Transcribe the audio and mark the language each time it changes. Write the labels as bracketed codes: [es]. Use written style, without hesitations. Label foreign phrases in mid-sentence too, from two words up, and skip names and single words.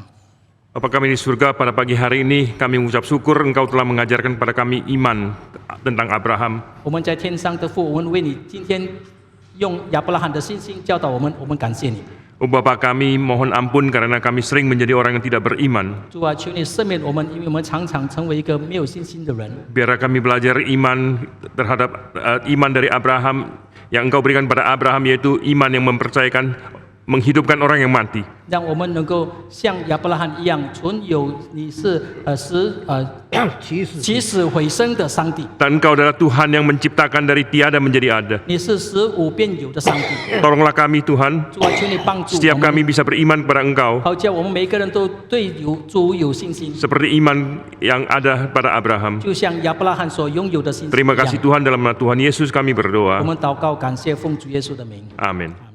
[id] Bapa kami di surga, pada pagi hari ini kami mengucap syukur Engkau telah mengajarkan kepada kami iman tentang Abraham. [zh] 我们在天上的父，我们为你今天用亚伯拉罕的信心教导我们，我们感谢你。 [id] Oh Bapa kami mohon ampun karena kami sering menjadi orang yang tidak beriman. [zh] 主啊，求你赦免我们，因为我们常常成为一个没有信心的人。 [id] Biarlah kami belajar iman terhadap iman dari Abraham yang Engkau berikan pada Abraham, yaitu iman yang mempercayakan menghidupkan orang yang mati. [zh] 让我们能够像亚伯拉罕一样，存有你是起死回生的上帝， [id] Dan Engkau adalah Tuhan yang menciptakan dari tiada menjadi ada. [zh] 你是使无变有的上帝。 [id] Tolonglah kami Tuhan, [zh] 主啊，求你帮助我 [id] setiap [zh] 们， [id] kami bisa beriman kepada Engkau [zh] 好叫我们每一个人都对主有信心， [id] seperti iman yang ada pada Abraham. [zh] 就像亚伯拉罕所拥有的信心一 [id] Terima [zh] 样 [id] kasih Tuhan, dalam nama Tuhan Yesus kami [zh] 我 [id] berdoa. [zh] 们祷告，感谢奉主耶稣的名。 [id] Amin.